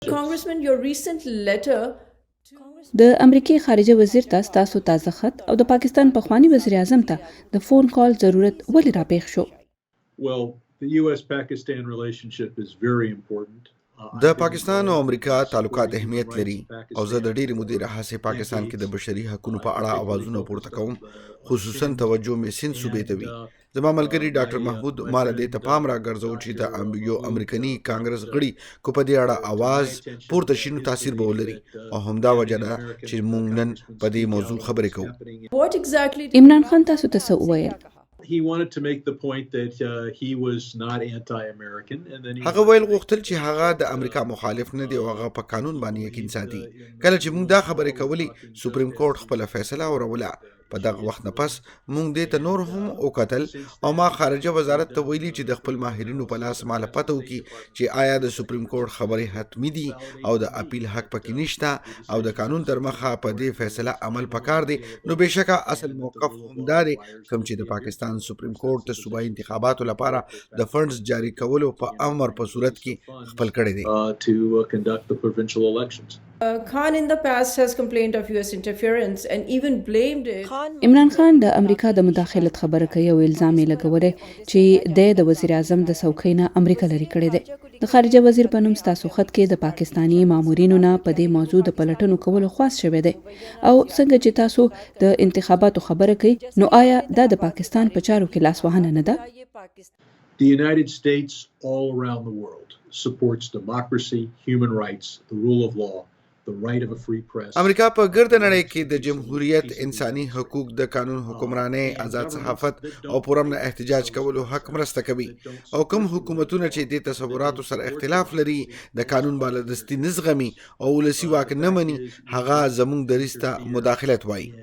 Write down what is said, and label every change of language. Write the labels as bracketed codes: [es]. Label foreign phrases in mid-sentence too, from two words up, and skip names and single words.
[en] Congressman, your recent letter [ps] د امریکای خارجه وزیر تاسو تازه خط او د پاکستان پخوانی وزیر اعظم ته د فون کال ضرورت ولې راپېښ شو؟ [en] Well, the US-Pakistan relationship is very important. [ps] د پاکستان او امریکا تعلقات اهمیت لري او زه د ډېرې مودې راهیسې پاکستان کې د بشري حقوقو په اړه اوازونه پورته کوم، خصوصا توجه مې سند صوبې ته وي. زما ملګری ډاکټر محمود مال دې ته پام راګرځو چې د یو امریکایي کانګرس غړي کو په دې اړه आवाज پورته شي نو تاثیر به ولري او همدا وجه ده چې موږ نن په دې موضوع خبرې کوو. [en] What exactly [ps] عمران خان تاسو ته څه وویل؟ [en] He wanted to make the point that he was not anti-American, and then [ps] هغه ویل غوښتل چې هغه د امریکا مخالف نه دی او هغه په قانون باندې یقین ساتي. کله چې موږ دا خبرې کولې سپریم کورټ خپل فیصله اوروله. په دغه وخت نه پس موږ دې ته نور هم وکتل او ما خارجه وزارت ته ویلي چې د خپل ماهرینو په لاس مال پته وکي چې آیا د سپریم کورټ خبرې حتمی دي او د اپیل حق پکې نشته او د قانون تر مخه په دې فیصله عمل پکار دی. نو بهشکه اصل موقف هم دا دی کوم چې د پاکستان سپریم کورټ ته صوبایي انتخاباتو لپاره د فنډز جاری کولو په امر په صورت کې خپل کړی دی. [en] to conduct the provincial elections. Khan in the past has complained of US interference and even blamed it. [ps] عمران خان د امریکا د مداخلت خبره کوي او الزام یې لګولی چې د وزیر اعظم د څوکۍ نه امریکا لري کړی دی. د خارجه وزیر په نوم ستاسو خط کې د پاکستانی مامورینو نه په دې موضوع د پلټنو کولو خواست شوی دی او څنګه چې تاسو د انتخاباتو خبره کوي نو آیا دا د پاکستان په چارو کې لاس وهنه نه ده؟ [en] The United States all around the world supports democracy, human rights, the rule of law, the right of a free press. [ps] امریکا په ګرد نړۍ کې د جمهوریت، انساني حقوق، د قانون حکمرانۍ، آزاد صحافت او پرامن احتجاج کولو حق مرسته کوي او کوم حکومتونه چې د تصوراتو سره اختلاف لري، د قانون بالادستي نه زغمي او ولسي واک نه مني، هغه زموږ دریسته مداخلت وایي.